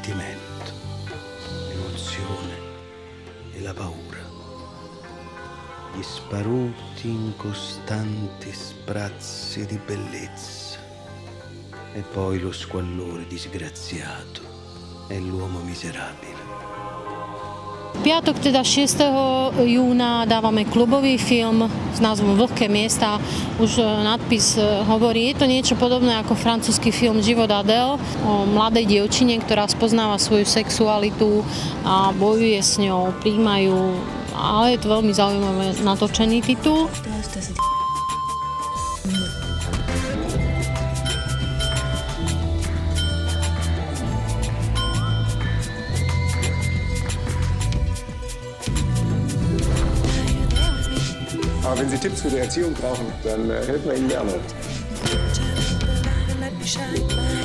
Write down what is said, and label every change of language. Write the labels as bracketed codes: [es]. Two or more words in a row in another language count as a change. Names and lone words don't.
[it] sentimento, l'emozione e la paura. gli sparuti incostanti sprazzi di bellezza e poi lo squallore disgraziato e l'uomo miserabile. [sk] V piatok teda 6. júna dávame klubový film s názvom Vlhké miesta. Už nadpis hovorí, je to niečo podobné ako francúzsky film Život Adèle o mladej dievčine, ktorá spoznáva svoju sexualitu a bojuje s ňou, prijímajú, ale je to veľmi zaujímavé natočený titul. [de] Aber wenn Sie Tipps für die Erziehung brauchen, dann helfen wir Ihnen gerne.